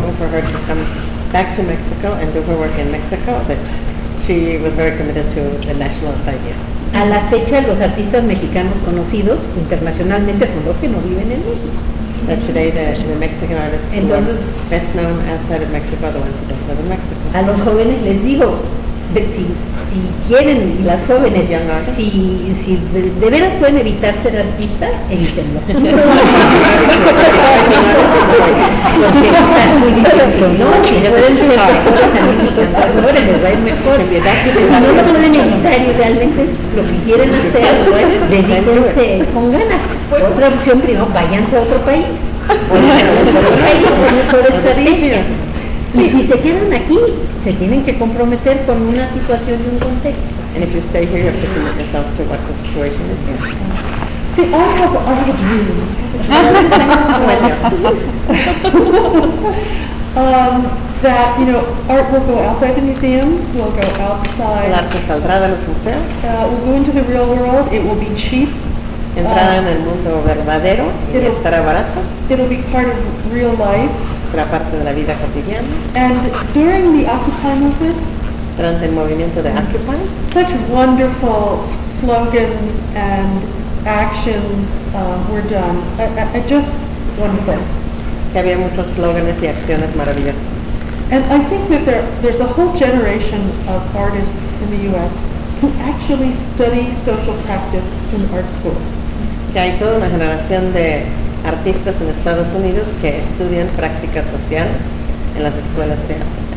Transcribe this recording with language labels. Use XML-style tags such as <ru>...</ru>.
<en>back to Mexico and do her work in Mexico, but she was very committed to the nationalist idea.</en> <es>A la fecha, los artistas mexicanos conocidos internacionalmente son los que no viven en México.</es> <en>That today the Mexican artists,</en> <es>entonces,</es> <en>are best known outside of Mexico, are the ones who don't live in Mexico.</en> <es>A los jóvenes les digo, si quieren, y las jóvenes, si de veras pueden evitar ser artistas, evítenlo. Porque es muy difícil, ¿no? Si pueden ser actores también, les va a ir mejor. Si no lo pueden evitar y realmente es lo que quieren hacer, dedíquense con ganas. Otra opción, primero, váyanse a otro país. Y si se quedan aquí, se tienen que comprometer con una situación y un contexto.</es> <en>And if you stay here, you have to commit yourself to what the situation is here. See, I have a dream. that, you know, art will go outside the museums, will go outside.</en> <es>El arte saldrá de los museos.</es> <en>Will go into the real world, it will be cheap.</en> <es>Entrará en el mundo verdadero y estará barato.</es> <en>It'll be part of real life.</en> <es>Será parte de la vida cotidiana.</es> <en>And during the Occupy movement,</en> <es>durante el movimiento de Occupy,</es> <en>such wonderful slogans and actions were done. I just wonderful.</en> <es>Que había muchos slogans y acciones maravillosas.</es> <en>And I think that there's a whole generation of artists in the U.S. who actually study social practice in art school.</en> <es>Que hay toda una generación de artistas en Estados Unidos que estudian práctica social en las escuelas de arte.</es>